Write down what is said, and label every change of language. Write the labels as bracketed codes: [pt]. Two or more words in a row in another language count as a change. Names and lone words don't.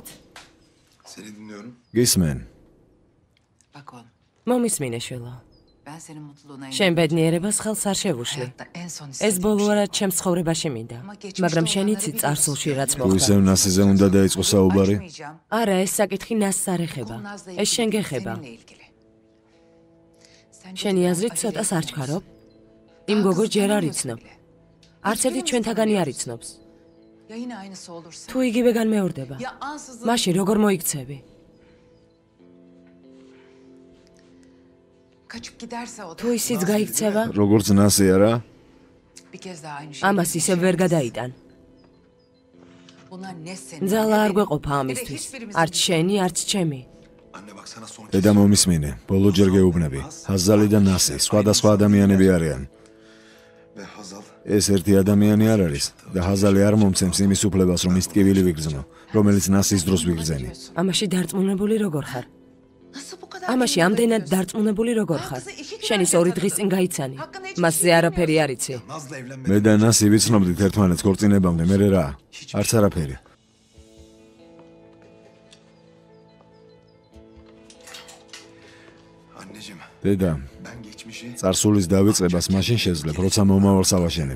[tr] Seni dinliyorum. [ka] გისმენ. [tr] Bak oğlum, [ka] მომისმინე შვილო. [tr] ben senin mutluluğuna [ka] შენ ბედნიერებას ხელს არ შევუშლი. [tr] Hayatta en son [ka] ეს [tr] istediğim [ka] ბოლო [tr] şey. [ka] არა ჩემს ცხოვრებაში მინდა. მაგრამ შენ იცი წარსულში რაც თუ მოხდა. ისევ ნასიზე უნდა დაიწყო საუბარი, [tr] Açmayacağım. [ka] არა, ეს საკითხი ნასს არ ეხება. [tr] Bu Naz'la [ka] ეს [tr] ilgili, [ka] შენ გეხება. [tr] seninle ilgili. Sence [ka] შენი [tr] biraz [ka] აზრით [tr] acele [ka] ცოტას არ [tr] etmiyorsun. [ka] ჩქარობ? [tr] Daha [ka] იმ გოგოს [tr] kızı [ka] ჯერ არ [tr] tanımıyorsun [ka] იცნობ. [tr] bile. [ka] არც ერთი ჩვენთაგანი არ იცნობს. [tr] Ya yine aynısı olursa? [ka] თუ იგივე განმეორდება, [tr] Ya ansızın [ka] მაშინ როგორ მოიქცევი? [tr] kaçıp giderse o da [ka] თუ ისიც გაიქცევა, როგორც ნასი არა? [tr] bir kez daha aynı şey. [ka] ამას ისევ ვერ გადაიტან. [tr] Bunlar ne senin? [ka] ძალა [tr] ne [ka] არ [tr] benim. [ka] გვეყოფა [tr] Ne de [ka] ამისთვის. [tr] hiçbirimizin [ka] არც შენი, არც ჩემი. [tr] Anne bak sana son [ka] დედა მომისმინე, ბოლო ჯერ გეუბნები. ჰაზალი და ნასი სხვადასხვა ადამიანები არიან. [tr] ve Hazal. [ka] ეს ერთი ადამიანი არ არის და ჰაზალი არ მომცემს იმის უფლებას, რომ ის ტკივილი ვიგრძნო, რომელიც ნასის დროს ვიგრძენი. ამაში დარწმუნებული როგორ ხარ? [tr] Nasıl bu kadar? [ka] ამაში [tr] kendini [ka] ამდენად [tr] bırakıyorsun? [ka] დარწმუნებული როგორ ხარ? [tr] Kızı iki gün [ka] შენის [tr] önce [ka] 2 დღის წინ [tr] tanıdın. [ka] გაიცანი. [tr] Hakkında hiçbir [ka] მასზე [tr] şey [ka] არაფერი არ იცი. [tr] Naz'la evlenmedi. [ka] მე და ნასი ვიცნობდით ერთმანეთს ქორწინებამდე, მე რა? არც არაფერი. [tr] Anneciğim [ka] დედა, [tr] ben geçmişi [ka] წარსულის დავიწყებას მაშინ შეძლებ, როცა მომავალს ავაშენებ.